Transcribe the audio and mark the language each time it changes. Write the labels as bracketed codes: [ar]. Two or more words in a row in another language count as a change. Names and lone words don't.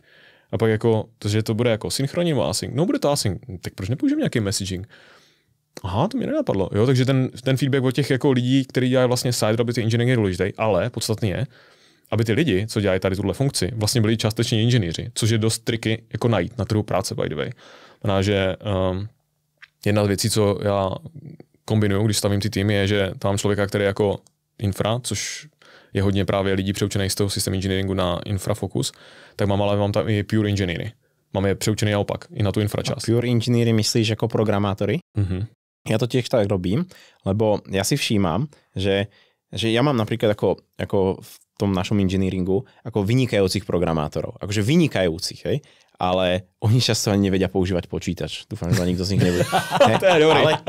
[cs] A pak jako, že to bude jako synchronní nebo async. No, bude to async. Tak proč nepoužijeme nějaký messaging? Aha, to mě nenapadlo. Jo, takže ten feedback od těch jako lidí, kteří dělají vlastně side, aby ty engineering je důležitý, ale podstatný je, aby ty lidi, co dělají tady tuhle funkci, vlastně byli částečně inženýři, což je dost triky jako najít na trhu práce, [en] by the way. [cs] Znamená, že jedna z věcí, co já kombinuju, když stavím ty týmy, je, že tam mám člověka, který je jako infra, což je hodně právě lidí přeučených z toho systém engineeringu na infra fokus, tak mám tam i [en] pure engineery. [cs] Mám je přeučený naopak, i na tu infra část. [en] Pure engineery [cs] myslíš jako programátory? Mhm. [sk] Ja to tiež tak robím, lebo ja si všímam, že ja mám napríklad ako v tom našom engineeringu ako vynikajúcich programátorov. Akože vynikajúcich, hej? Ale oni často ani nevedia používať počítač. Dúfam, že nikto z nich nebude. [cs] To je dobrý.